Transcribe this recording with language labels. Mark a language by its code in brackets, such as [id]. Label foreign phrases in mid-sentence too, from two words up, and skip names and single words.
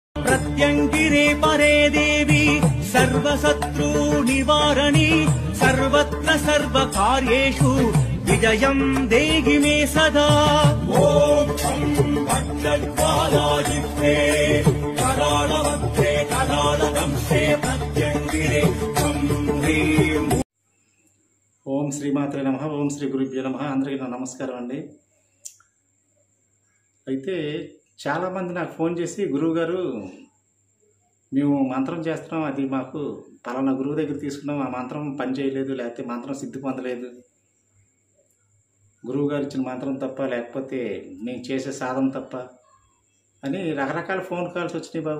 [sa] प्रत्यङ्गिरे परे देवी सर्वशत्रु निवारणी सर्वत्र सर्वकार्येषु विजयं देहि मे सदा। ॐ शं भट्टज्वालाजिह्वे कराळवक्त्रे कराळदंशे प्रत्यङ्गिरे शं ह्रीं। ఓం శ్రీమాత్రే నమః. ఓం శ్రీ గురుభ్యో నమః. [te] అందరికీ నా నమస్కారం అండి. అయితే చాలామంది నాకు ఫోన్ చేసి, గురువుగారు మేము మంత్రం చేస్తున్నాం, అది మాకు పలానా గురువు దగ్గర తీసుకున్నాం, ఆ మంత్రం పని చేయలేదు, లేకపోతే మంత్రం సిద్ధి పొందలేదు, గురువుగారు ఇచ్చిన మంత్రం తప్ప, లేకపోతే మేము చేసే సాధన తప్ప అని రకరకాల [en] phone calls [te] వచ్చినాయి బాబు.